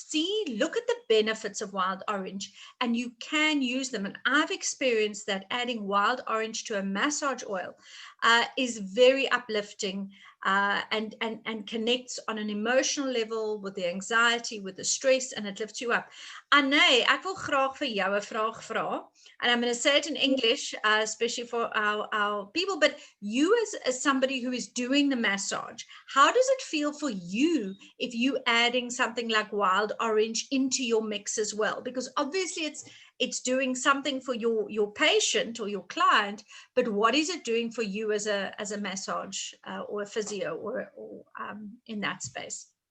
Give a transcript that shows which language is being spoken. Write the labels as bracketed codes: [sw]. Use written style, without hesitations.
[en] See, look at the benefits of wild orange, and you can use them. And I've experienced that adding wild orange to a massage oil is very uplifting and connects on an emotional level with the anxiety, with the stress, and it lifts you up. [af] Anne, ek wil graag vir jou 'n vraag vra. [en] And I'm going to say it in English, especially for our people, but you as somebody who is doing the massage, how does it feel for you if you adding something like wild orange into your mix as well? Because obviously it's doing something for your patient or your client, but what is it doing for you as a massage or a physio or in that space?